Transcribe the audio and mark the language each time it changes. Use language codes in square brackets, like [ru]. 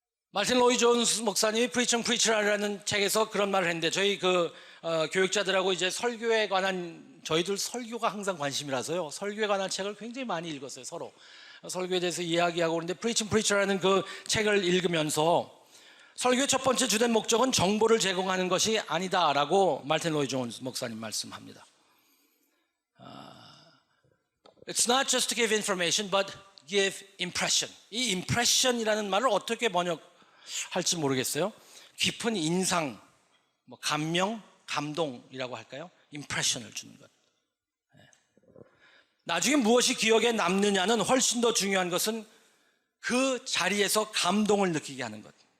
[ko] 마틴 로이 존스 목사님이 Preaching Preacher라는 책에서 그런 말을 했는데, 저희 교육자들하고 이제 설교에 관한, 저희들 설교가 항상 관심이라서요, 설교에 관한 책을 굉장히 많이 읽었어요. 서로 설교에 대해서 이야기하고 그러는데, Preaching Preacher라는 그 책을 읽으면서 설교의 첫 번째 주된 목적은 정보를 제공하는 것이 아니다라고 마틴 로이 존스 목사님 말씀합니다. [en] It's not just to give information, but give impression. [ko] 이 impression이라는 말을 어떻게 번역할지 모르겠어요. 깊은 인상, 뭐 감명, 감동이라고 할까요? impression을 주는 것. 나중에 무엇이 기억에 남느냐는 훨씬 더 중요한 것은 그 자리에서 감동을 느끼게 하는 것.